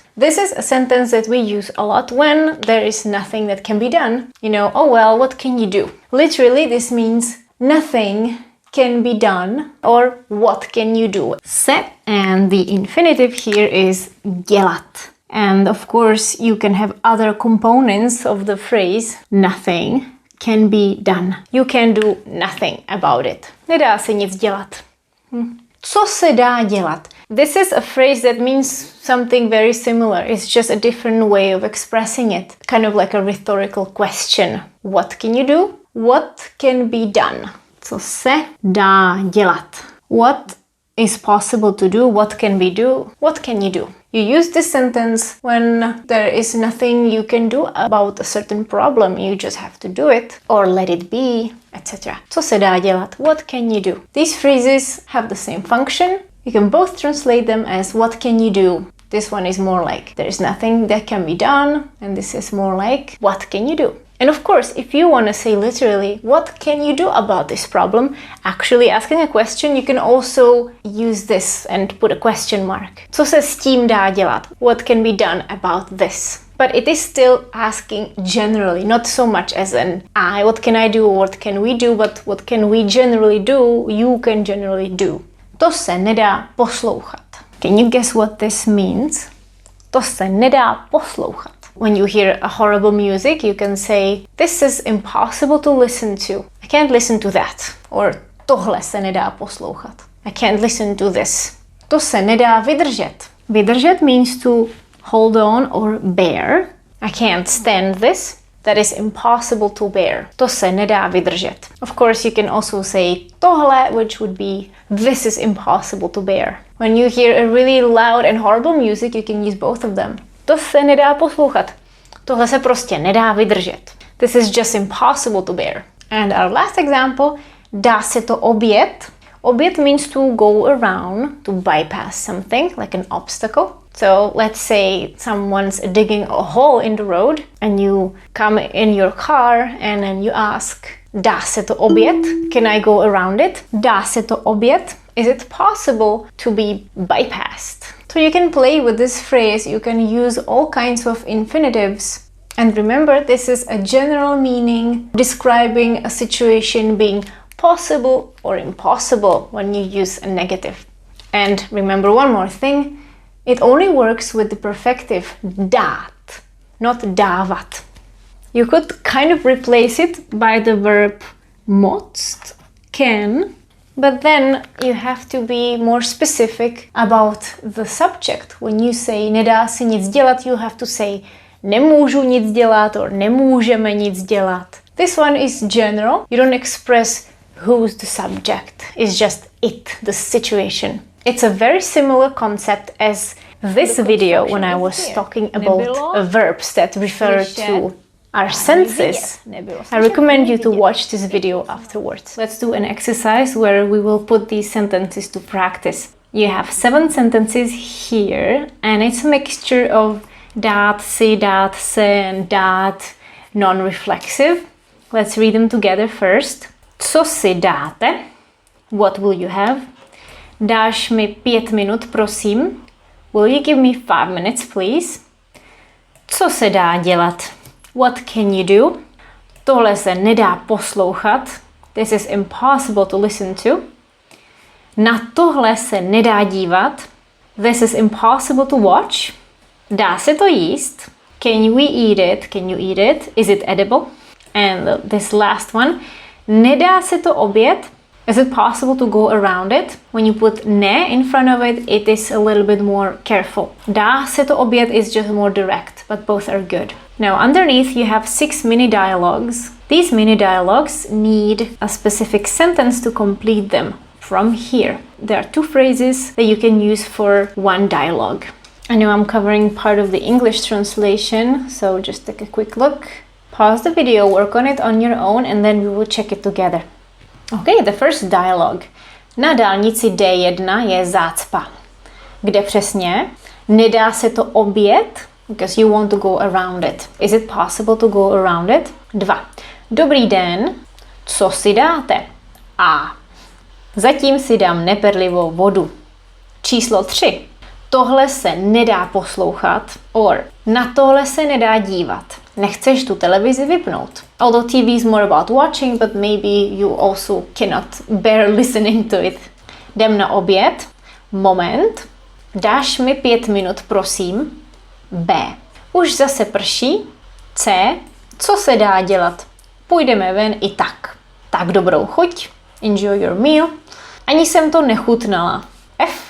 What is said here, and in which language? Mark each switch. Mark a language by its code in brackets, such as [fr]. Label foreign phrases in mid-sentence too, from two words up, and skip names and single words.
[en] This is a sentence that we use a lot when there is nothing that can be done. You know, oh well, what can you do? Literally, this means nothing can be done or what can you do? Se, and the infinitive here is dělat. And of course, you can have other components of the phrase, nothing can be done. You can do nothing about it. [cs] Nedá se nic dělat. Co se dá dělat? [en] This is a phrase that means something very similar. It's just a different way of expressing it. Kind of like a rhetorical question. What can you do? What can be done? [cs] Co se dá dělat? [en] What is possible to do? What can be do? What can you do? You use this sentence when there is nothing you can do about a certain problem. You just have to do it or let it be, etc. [cs] Co se dá dělat? [en] What can you do? These phrases have the same function. You can both translate them as what can you do? This one is more like there is nothing that can be done, and this is more like what can you do? And of course, if you want to say literally, what can you do about this problem? Actually asking a question, you can also use this and put a question mark. [cs] Co se s tím dá dělat? [en] What can be done about this? But it is still asking generally, not so much as an I, what can I do, or what can we do, but what can we generally do, you can generally do. [cs] To se nedá poslouchat. [en] Can you guess what this means? [cs] To se nedá poslouchat. [en] When you hear a horrible music, you can say, this is impossible to listen to. I can't listen to that. [cs] Or tohle se nedá poslouchat. [en] I can't listen to this. [cs] To se nedá vydržet. [en] Vydržet means to hold on or bear. I can't stand this. That is impossible to bear. [cs] To se nedá vydržet. [en] Of course, you can also say tohle, which would be this is impossible to bear. When you hear a really loud and horrible music, you can use both of them. [cs] To se nedá poslouchat. Tohle se prostě nedá vydržet. [en] This is just impossible to bear. And our last example, [cs] dá se to objet. [en] Objet means to go around, to bypass something, like an obstacle. So let's say someone's digging a hole in the road and you come in your car and then you ask, [cs] dá se to objet? [en] Can I go around it? [cs] Dá se to objet? [en] Is it possible to be bypassed? So you can play with this phrase, you can use all kinds of infinitives. And remember, this is a general meaning describing a situation being possible or impossible when you use a negative. And remember one more thing, it only works with the perfective dát, not dávat. You could kind of replace it by the verb moct, can, but then you have to be more specific about the subject. When you say [cs] nedá se nic dělat, [en] you have to say [cs] nemůžu nic dělat [en] or [cs] nemůžeme nic dělat. [en] This one is general. You don't express who's the subject. It's just it, the situation. It's a very similar concept as this video when I was talking about verbs that refer to our senses. I recommend you to watch this video afterwards. Let's do an exercise where we will put these sentences to practice. You have 7 sentences here and it's a mixture of [cs] dát si, dát se [en] and dát non-reflexive. Let's read them together first. [cs] Co si dáte? [en] What will you have? [cs] Dáš mi 5 minut, prosím? [en] Will you give me 5 minutes, please? [cs] Co se dá dělat? [en] What can you do? [cs] Tohle se nedá poslouchat. [en] This is impossible to listen to. [cs] Na tohle se nedá dívat. [en] This is impossible to watch. [cs] Dá se to jíst? [en] Can we eat it? Can you eat it? Is it edible? And this last one. [cs] Nedá se to obět? [en] Is it possible to go around it? When you put ne in front of it, it is a little bit more careful. [cs] Dá se to obět [en] is just more direct, but both are good. Now underneath you have 6 mini dialogues. These mini dialogues need a specific sentence to complete them. From here, there are 2 phrases that you can use for one dialogue. I know I'm covering part of the English translation, so just take a quick look. Pause the video, work on it on your own, and then we will check it together. Okay, the first dialogue. [cs] Na dálnici D1 je zácpa. Kde přesně? Nedá se to objet? [en] Because you want to go around it. Is it possible to go around it? 2. [cs] Dobrý den. Co si dáte? A. Zatím si dám neperlivou vodu. Číslo 3. Tohle se nedá poslouchat. Or. Na tohle se nedá dívat. Nechceš tu televizi vypnout. [en] Although TV is more about watching, but maybe you also cannot bear listening to it. [cs] Jdem na oběd. Moment. Dáš mi 5 minut, prosím. B. Už zase prší. C. Co se dá dělat? Půjdeme ven i tak. Tak dobrou chuť. [en] Enjoy your meal. [cs] Ani jsem to nechutnala. F.